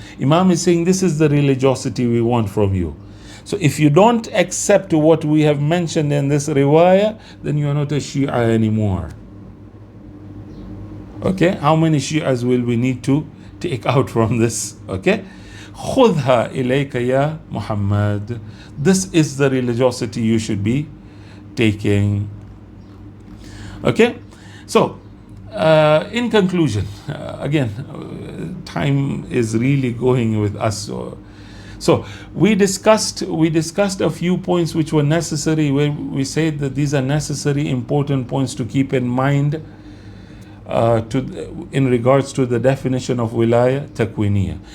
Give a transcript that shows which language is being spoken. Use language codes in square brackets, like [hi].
[en] Imam is saying this is the religiosity we want from you. So if you don't accept what we have mentioned in this riwayah, then you are not a Shia anymore. Okay? How many Shias will we need to take out from this? Okay? [ar] خُذْهَا إِلَيْكَ يَا Muhammad. [en] This is the religiosity you should be taking. Okay? So, in conclusion, again, time is really going with us. So we discussed a few points which were necessary, where we said that these are necessary, important points to keep in mind in regards to the definition of Wilayah Takwiniyah.